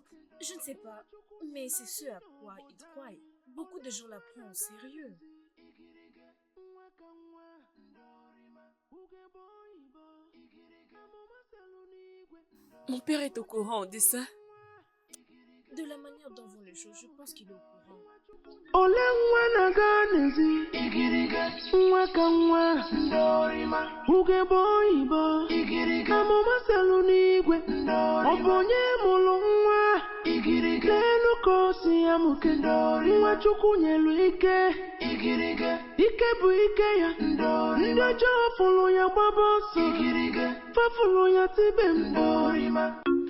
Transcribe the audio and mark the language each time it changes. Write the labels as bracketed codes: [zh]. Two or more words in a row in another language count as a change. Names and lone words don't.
[fr] Je ne sais pas, mais c'est ce à quoi ils croient. Beaucoup de gens la prennent au sérieux. Mon père est au courant de ça. De la manière dont vont les choses, je pense qu'il est au courant. [ig] Ole nwa na-aga n'ezi igirige nwa ka nwa ndorima ugegbe oyibo igirige amụma selu n'igwe ọ bụ onye mụrụ nwa igirige n'elu ka o si ya mụke nwa Chukwu nyelu ike igirige ike bụ ike ya ndị ọjọọ fụrụ ya gbaba ọsọ igirige fafụrụ ya tibe mkpu.